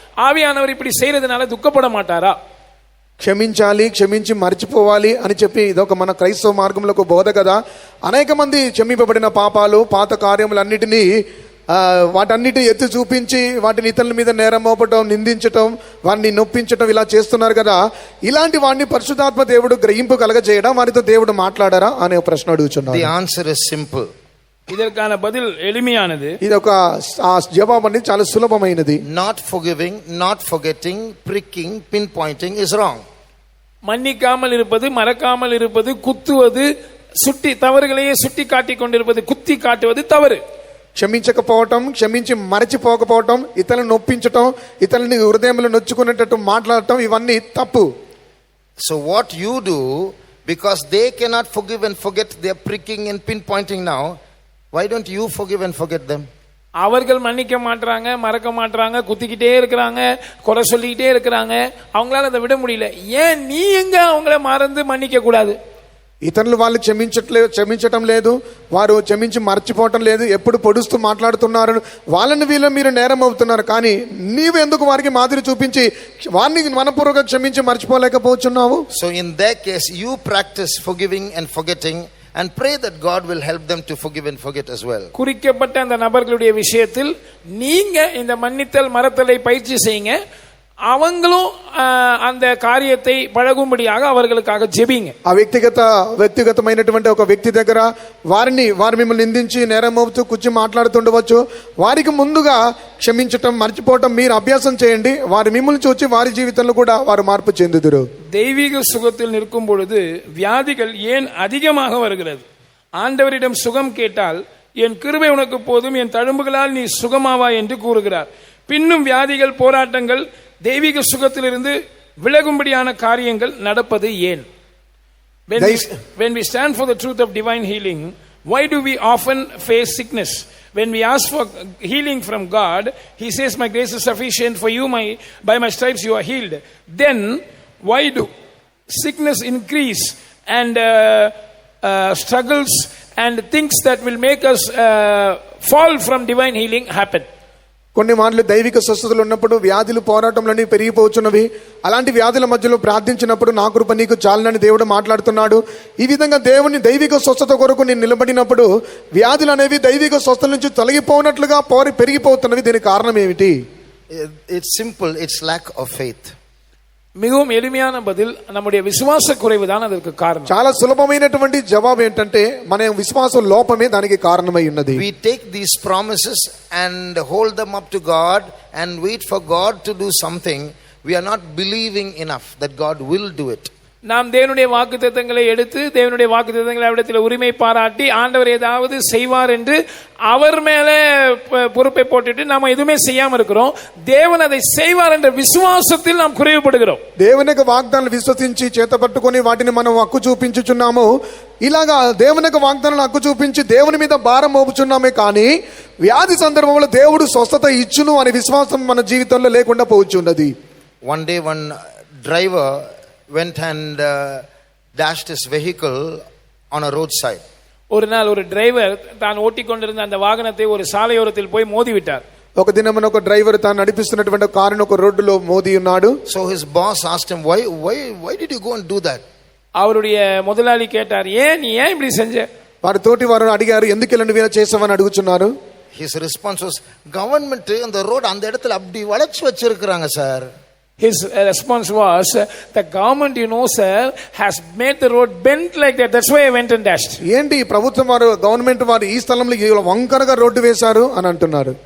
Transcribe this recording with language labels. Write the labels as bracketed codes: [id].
[ta] ஆவியானவர் இப்படி செய்யறதுனால துக்கப்பட மாட்டாரா? [te] క్షమించాలి, క్షమించి మర్చిపోవాలి అని చెప్పి ఇదొక మన క్రైస్తవ మార్గంలో ఒక బోధ కదా. అనేక మంది క్షమింపబడిన పాపాలు, పాత కార్యములన్నిటినీ వాటన్నిటి ఎత్తి చూపించి వాటిని ఇతరుల మీద నేరం మోపటం, నిందించటం, వారిని నొప్పించటం ఇలా చేస్తున్నారు కదా. ఇలాంటి వాడిని పరిశుద్ధాత్మ దేవుడు గ్రహింపు కలగజేయడం, వారితో దేవుడు మాట్లాడారా అనే ప్రశ్న అడుగుచున్నారు. [en] The answer is simple. [ta] இதற்கான பதில் எளிமையானது. [te] ఇది ఒక జవాబు అనేది చాలా సులభమైనది. [en] Not forgiving, not forgetting, pricking, pinpointing is wrong. [ta] மன்னிக்காமல் இருப்பது, மறக்காமல் இருப்பது, குத்துவது, சுட்டி தவறுகளையே சுட்டி காட்டிக் கொண்டிருப்பது, குத்தி காட்டுவது தவறு. [te] క్షమించకపోవటం, క్షమించి మరచిపోకపోవటం, ఇతరులను నొప్పించటం, ఇతరులని హృదయంలో నొచ్చుకునేటట్టు మాట్లాడటం, ఇవన్నీ తప్పు. [en] So what you do, because they cannot forgive and forget, they are pricking and pinpointing now, why don't you forgive and forget them? [ta] அவர்கள் மன்னிக்க மாட்டாங்க, மறக்க மாட்டாங்க, குத்திக்கிட்டே இருக்கிறாங்க, குறை சொல்லிக்கிட்டே இருக்கிறாங்க, அவங்களால அதை விட முடியல. ஏன் நீ எங்க அவங்கள மறந்து மன்னிக்க கூடாது? [te] ఇతరులు వాళ్ళు క్షమించటం లేదు, వారు క్షమించి మర్చిపోవటం లేదు, ఎప్పుడు పొడుస్తూ మాట్లాడుతున్నారు, వాళ్ళని వీళ్ళ మీరు నేరం అవుతున్నారు. కానీ నీవు ఎందుకు వారికి మాదిరి చూపించి వారిని మనపూర్వక క్షమించి మర్చిపోలేకపోతున్నావు? [en] So in their case, you practice forgiving and forgetting and pray that God will help them to forgive and forget as well. [ta] குறிக்கப்பட்ட அந்த நபர்களுடைய விஷயத்தில் நீங்க இந்த மன்னித்தல் மறத்தலை பயிற்சி செய்யுங்க. அவங்களும் அந்த காரியத்தை பழகும்படியாக அவர்களுக்காக ஜெபிங்க. [te] ఆ వ్యక్తిగతమైనటువంటి ఒక వ్యక్తి దగ్గర వారు మిమ్మల్ని నిందించి నేరం మోపుతూ కూర్చి మాట్లాడుతుండవచ్చు. వారికి ముందుగా క్షమించటం, మర్చిపోవటం మీరు అభ్యాసం చేయండి. వారి మిమ్మల్ని చూచి వారి జీవితంలో కూడా వారు మార్పు చెందుదురు. [ta] தெய்வீக சுகத்தில் நிற்கும் பொழுது வியாதிகள் ஏன் அதிகமாக வருகிறது? ஆண்டவரிடம் சுகம் கேட்டால் என் கிருபை உனக்கு போதும், என் தழும்புகளால் நீ சுகமாவா என்று கூறுகிறார். பின்னும் வியாதிகள், போராட்டங்கள், தெய்வீக சுகத்திலிருந்து விலகும்படியான காரியங்கள் நடப்பது ஏன்? [en] When we stand for the truth of divine healing, why do we often face sickness? When we ask for healing from God, he says my grace is sufficient for you, by my stripes you are healed. Then why do sickness increase and struggles and things that will make us fall from divine healing happen? [te] కొన్ని మార్లు దైవిక స్వస్థతలు ఉన్నప్పుడు వ్యాధులు, పోరాటంలోని పెరిగిపోతున్నవి. అలాంటి వ్యాధుల మధ్యలో ప్రార్థించినప్పుడు నా కృప నీకు చాలని దేవుడు మాట్లాడుతున్నాడు. ఈ విధంగా దేవుని దైవిక స్వస్థత కొరకు నేను నిలబడినప్పుడు వ్యాధులు అనేవి దైవిక స్వస్థత నుంచి తొలగిపోనట్లుగా పెరిగిపోతున్నవి. దీనికి కారణం ఏమిటి? [en] It's simple, it's lack of faith. [ta] மிகவும் எளிமையான பதில், நம்முடைய விசுவாச குறைவு தான் அதற்கு காரணம். [te] చాలా సులభమైనటువంటి జవాబు ఏంటంటే మన విశ్వాసం లోపమే దానికి కారణమై ఉన్నది. [en] We take these promises and hold them up to God and wait for God to do something. We are not believing enough that God will do it. [ta] நாம் தேவனுடைய வாக்குத்தத்தங்களை எடுத்து தேவனுடைய வாக்குத்தத்தங்களை அவரிடத்தில் உரிமை பாராட்டி ஆண்டவர் ஏதாவது செய்வார் என்று அவர் மேல பொறுப்பை போட்டுட்டு நாம எதுவுமே செய்யாம இருக்கிறோம். தேவன் அதை செய்வார் என்ற விசுவாசத்தில் நாம் குறைவுபடுகிறோம். [te] దేవుని యొక్క వాగ్దానాలు విశ్వసించి చేతపట్టుకొని వాటిని మనం హక్కు చూపించుచున్నాము. ఇలాగా దేవుని యొక్క వాగ్దానాలు హక్కు చూపించి దేవుని మీద భారం మోపుచున్నామే కానీ వ్యాధి సందర్భంలో దేవుడు స్వస్థత ఇచ్చును అనే విశ్వాసం మన జీవితంలో లేకుండా పోవచ్చున్నది. [en] One day one driver went and dashed his vehicle on a roadside. [ta] ஒரு நாள் ஒரு டிரைவர் தான் ஓட்டிக்கொண்டிருந்த அந்த வாகனத்தை ஒரு சாலையோரத்தில் போய் மோதி விட்டார். [te] ఒక దినమున ఒక డ్రైవర్ తాను నడిపిస్తున్నటువంటి కారును ఒక రోడ్డులో మోది ఉన్నాడు. [en] So his boss asked him, why did you go and do that? [ta] அவருடைய முதலாளி கேட்டார், நீ ஏன் இப்படி செஞ்ச? [te] వారి తోటి వారు అడిగారు, ఎందుకు ఇలా నువ్వు చేసావని అడుగుచున్నారు. [en] His response was, government [ta] அந்த ரோட் அந்த இடத்துல அப்படி வளைச்சு வச்சிருக்காங்க sir. [en] His response was, the government, sir, has made the road bent like that. That's why I went and dashed. [te] ఏంటి ప్రభుత్వం వారు గవర్నమెంట్ వారు ఈ స్థలంలో వంకరగా రోడ్డు వేశారు అని అంటున్నారు.